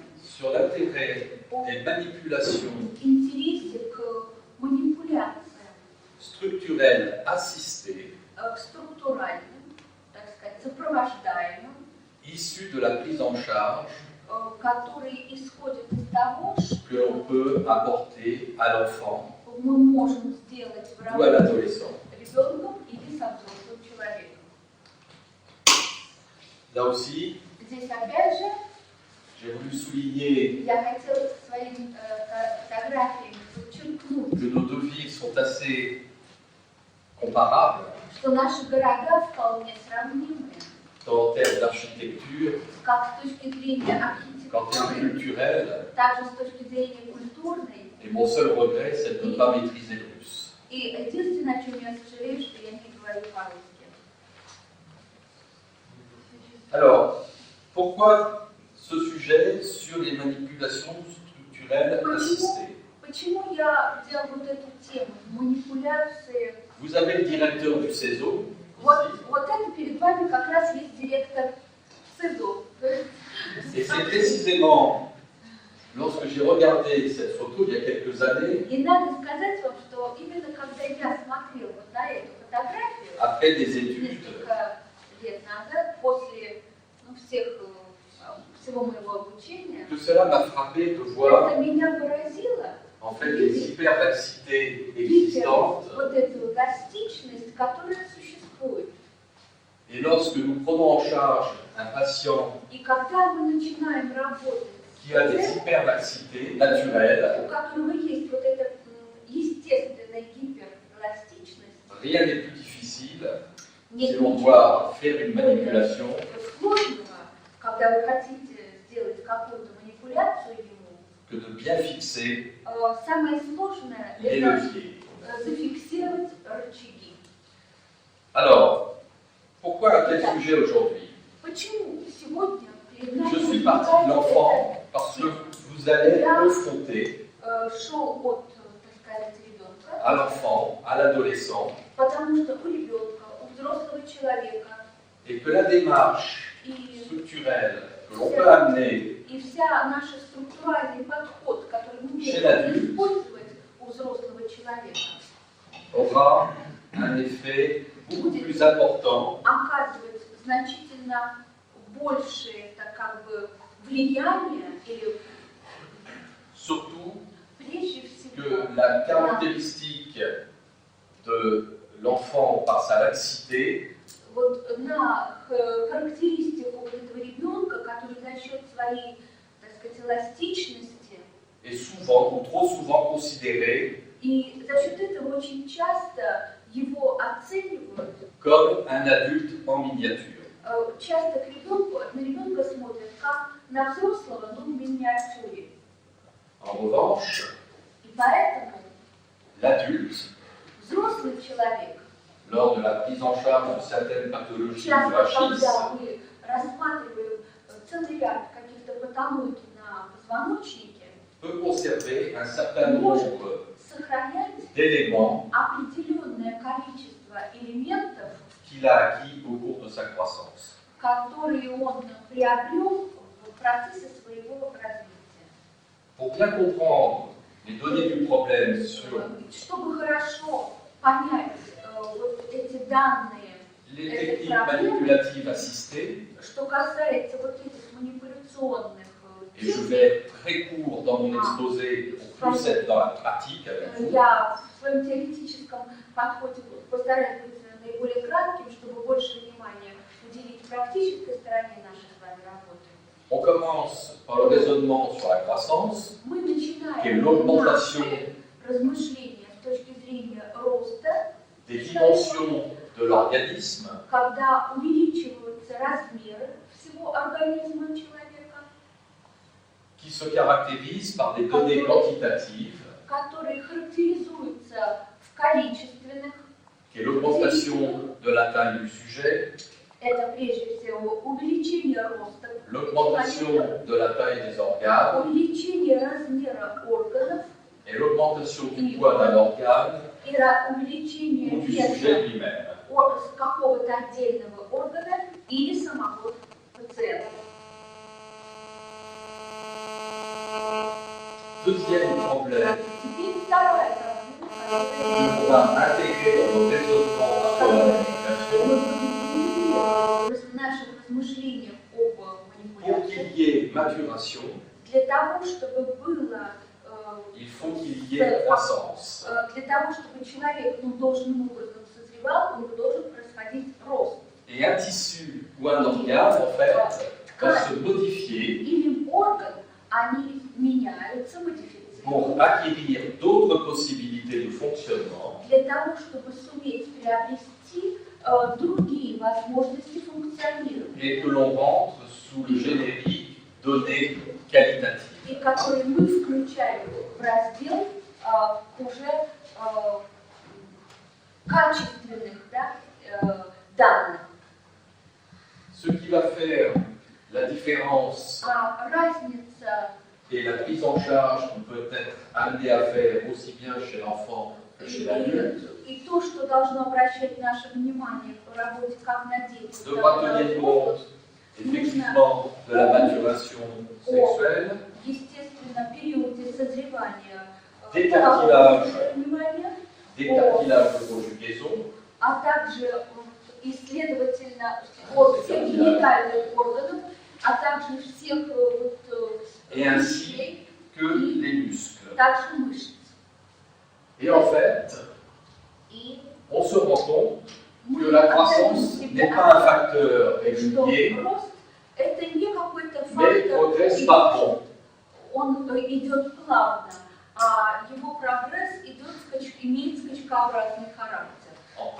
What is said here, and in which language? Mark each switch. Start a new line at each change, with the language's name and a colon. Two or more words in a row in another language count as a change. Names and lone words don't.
French: sur l'intérêt des manipulations
Russian: интересе к манипуляциям,
French: structurelles assistées
Russian: к структуральным, так сказать, сопровождаемым,
French: issues de la prise en charge
Russian: которые исходят из того,
French: que l'on peut apporter à l'enfant
Russian: мы можем сделать в
French: ou à
Russian: работе
French: l'adolescent.
Russian: с ребенком или с взрослым человеком.
French: Là aussi,
Russian: Здесь опять же
French: j'ai voulu souligner
Russian: я хотела своими фотографиями подчеркнуть,
French: que nos deux villes sont assez comparables
Russian: что наши города вполне сравнимы,
French: tant en termes d'architecture
Russian: как с точки зрения
French: qu'en termes
Russian: архитектуры,
French: culturels.
Russian: также с точки зрения культурной.
French: Et mon seul regret, c'est de ne pas maîtriser le russe.
Russian: И единственное, о чем я сожалею, что я не говорю по-русски.
French: Alors, pourquoi ce sujet sur les manipulations structurelles assistées?
Russian: Почему я взял вот эту тему манипуляции?
French: Vous avez le directeur du CESO.
Russian: Вот это перед вами как раз есть директор СЭЗО.
French: Et c'est précisément lorsque j'ai regardé cette photo il y a quelques années,
Russian: И надо сказать вам, что именно когда я смотрела вот на эту фотографию,
French: après des études,
Russian: несколько лет назад, после всего моего обучения,
French: que cela m'a frappé de voir
Russian: это меня поразило,
French: en fait les hyperlaxités existantes.
Russian: вот эту эластичность, которая существует.
French: Et lorsque nous prenons en charge un patient
Russian: И когда мы начинаем работать,
French: qui a des hyperlaxités naturelles,
Russian: у которого есть вот эта
French: rien n'est plus difficile
Russian: Нет
French: si l'on
Russian: ничего
French: doit faire une manipulation
Russian: сложного, когда вы хотите сделать какую-то манипуляцию ему.
French: que de bien fixer
Russian: Самое сложное –
French: les
Russian: это
French: leviers.
Russian: зафиксировать рычаги.
French: Alors, pourquoi un tel sujet aujourd'hui?
Russian: Почему сегодня перед нами
French: Je suis parti de l'enfant parce que vous allez confronter
Russian: шел от, так сказать, ребенка,
French: à l'enfant, à l'adolescent,
Russian: потому что у ребенка, у взрослого человека
French: et que la démarche
Russian: и
French: structurelle que l'on peut amener
Russian: И вся наша структуральный подход, который мы
French: Chez
Russian: можем
French: l'adulte.
Russian: использовать у взрослого человека,
French: aura un effet beaucoup plus important
Russian: оказывает значительно большее, так как бы, влияние, или
French: surtout
Russian: прежде
French: que
Russian: всего
French: la caractéristique de l'enfant par sa laxité
Russian: вот на характеристику вот этого ребенка, который за счет своей, так сказать, эластичности,
French: est souvent ou trop souvent considérée
Russian: и за счет этого очень часто его оценивают.
French: comme un adulte en miniature.
Russian: Часто на ребенка смотрят как на взрослого, но в миниатюре.
French: En revanche,
Russian: И поэтому
French: l'adulte,
Russian: взрослый человек,
French: lors de la prise en charge de certaines pathologies du
Russian: часто,
French: rachis,
Russian: когда мы рассматриваем целый ряд каких-то патологий на позвоночнике,
French: peut conserver un certain nombre
Russian: сохранять
French: d'éléments
Russian: определенное количество элементов,
French: qu'il a acquis au cours de sa croissance.
Russian: которые он приобрел в процессе своего развития.
French: Pour bien comprendre les données du problème sur
Russian: Чтобы хорошо понять вот эти данные,
French: les techniques manipulatives assistées,
Russian: что касается вот этих манипуляционных
French: et je vais être très court dans mon exposé pour plus être dans la pratique avec vous,
Russian: я в своем теоретическом подходе постараюсь быть наиболее кратким, чтобы больше внимания уделить практической стороне нашей с вами работы.
French: on commence par le raisonnement sur la croissance,
Russian: Мы
French: qui est
Russian: начинаем
French: l'augmentation
Russian: наши размышления с точки зрения роста,
French: des dimensions de l'organisme,
Russian: когда увеличиваются размеры всего организма человека,
French: qui se caractérise par des données quantitatives,
Russian: которые характеризуются в количественных.
French: qui est l'augmentation de la taille du sujet,
Russian: Это прежде всего увеличение роста,
French: l'augmentation de la taille des organes
Russian: увеличение размера органов
French: et l'augmentation du poids d'un organe
Russian: и увеличение
French: ou du sujet
Russian: веса
French: lui-même.
Russian: какого-то отдельного органа или самого пациента.
French: Deuxième problème
Russian: Теперь вторая
French: que l'on va intégrer dans nos raisonnements sur la manipulation,
Russian: в наших размышлениях об
French: pour
Russian: манипуляции,
French: qu'il y ait maturation,
Russian: для того, чтобы было
French: il faut qu'il y ait croissance.
Russian: для того, чтобы человек должным образом созревал, у него должен происходить рост.
French: Et un tissu ou un organe, en fait, va se modifier
Russian: Или орган, они меняются,
French: pour
Russian: модифицируются,
French: acquérir d'autres possibilités de fonctionnement
Russian: для того, чтобы суметь приобрести другие возможности функционирования,
French: et que l'on rentre sous le générique données qualitatives.
Russian: и которые мы включаем в раздел уже качественных, да, данных.
French: Ce qui va faire la différence
Russian: Разница
French: et la prise en charge qu'on peut être amené à faire aussi bien chez l'enfant que chez l'adulte
Russian: и то, что должно обращать наше внимание в работе как на детях,
French: devra
Russian: так и
French: tenir
Russian: на
French: compte
Russian: взрослых.
French: effectivement de la maturation sexuelle,
Russian: Естественно, в периоде созревания
French: Décartilage.
Russian: внимания,
French: des cartilages de conjugaison,
Russian: а также и, следовательно, всех генитальных органов, а также всех
French: et ainsi
Russian: вещей,
French: que les muscles.
Russian: также мышц.
French: Et en fait,
Russian: И
French: on se rend compte
Russian: мы
French: que la croissance
Russian: отдаем
French: n'est
Russian: себе
French: pas un facteur
Russian: отчет, что
French: régulier,
Russian: рост это не какой-то
French: mais
Russian: фактор,
French: progresse par bond.
Russian: он идет плавно, а его прогресс имеет скачкообразный характер.